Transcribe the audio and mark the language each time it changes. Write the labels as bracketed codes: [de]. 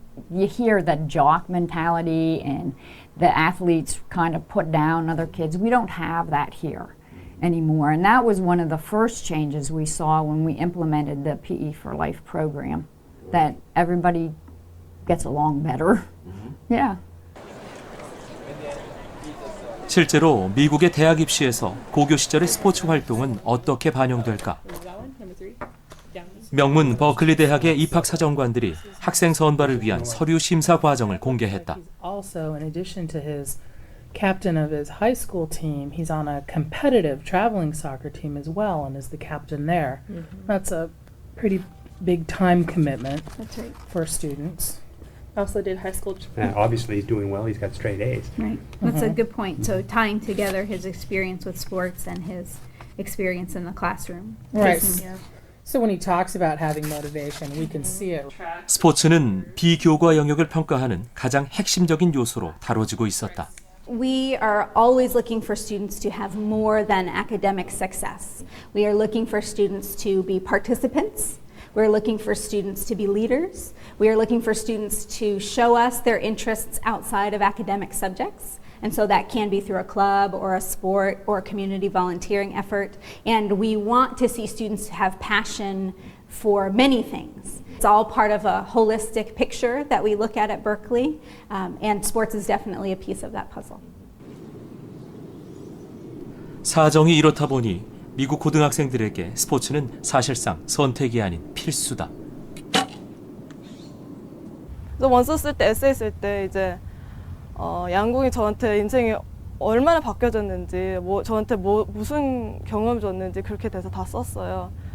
[en] You hear the jock mentality and the athletes kind of put down other kids. We don't have that here anymore. And that was one of the first changes we saw when we implemented the PE for Life program, that everybody gets along better. Yeah. [ko] 실제로 미국의 대학 입시에서 고교 시절의 스포츠 활동은 어떻게 반영될까? 명문 버클리 대학의 입학 사정관들이 학생 선발을 위한 서류 심사 과정을 공개했다. [en] Also, in addition to his captain of his high school team, he's on a competitive traveling soccer team as well and is the captain there. That's a pretty big time commitment for students. Also did high school. Obviously, he's doing well. He's got straight A's. Right. That's a good point. So tying together his experience with sports and his experience in the classroom. Right. So when he talks about having motivation, we can see it. [ko] 스포츠는 비교과 영역을 평가하는 가장 핵심적인 요소로 다뤄지고 있었다. [en] We are always looking for students to have more than academic success. We are looking for students to be participants. We're looking for students to be leaders. We are looking for students to show us their interests outside of academic subjects. And so that can be through a club or a sport or a community volunteering effort. And we want to see students have passion for many things. It's all part of a holistic picture that we look at Berkeley, and sports is definitely a piece of that puzzle. [ko] 사정이 이렇다 보니 미국 고등학생들에게 스포츠는 사실상 선택이 아닌 필수다. 원서 쓸 때, 에세이 쓸 때 이제 양궁이 저한테 인생이 얼마나 바뀌어졌는지, 저한테 무슨 경험을 줬는지 그렇게 돼서 다 썼어요.